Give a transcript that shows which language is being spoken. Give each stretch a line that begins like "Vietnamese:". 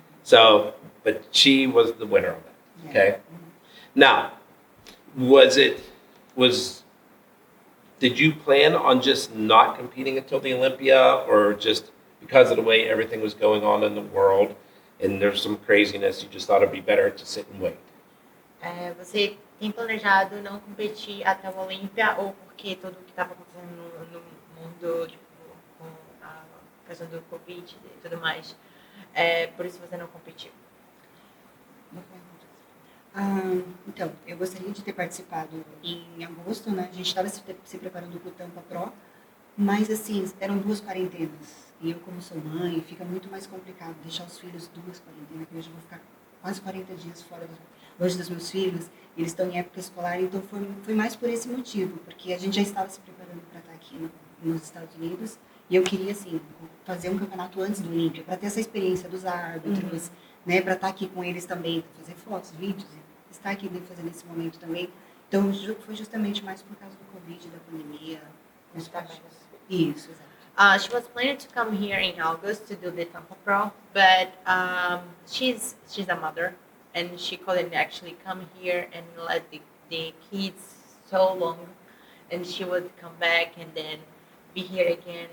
English: So, but she was the winner of that, okay? Now, did you plan on just not competing until the Olympia, or just because of the way everything was going on in the world and there's some craziness, you just thought it'd be better to sit and wait?
Portuguese: Você tem planejado não competir até o Olympia, ou porque tudo que estava acontecendo no mundo, tipo, com a questão do Covid e tudo mais, por isso você não competiu? Boa pergunta. Então, eu gostaria de ter participado em agosto, né? A gente estava se preparando para o Tampa Pro, mas assim, eram 2 quarentenas. E eu, como sou mãe, fica muito mais complicado deixar os filhos 2 quarentenas, que hoje eu vou ficar quase 40 dias longe dos meus filhos, eles estão em época escolar, então foi mais por esse motivo, porque a gente já estava se preparando para estar aqui nos Estados Unidos, e eu queria, assim, fazer um campeonato antes do Olympia, para ter essa experiência dos árbitros, né, para estar aqui com eles também, fazer fotos, vídeos, estar aqui fazendo esse momento também. Então, foi justamente mais por causa do Covid, da pandemia. Isso, exato.
English: She was planning to come here in August to do the Tampa Pro, but she's a mother, and she couldn't actually come here and let the kids so long, and she would come back and then be here again.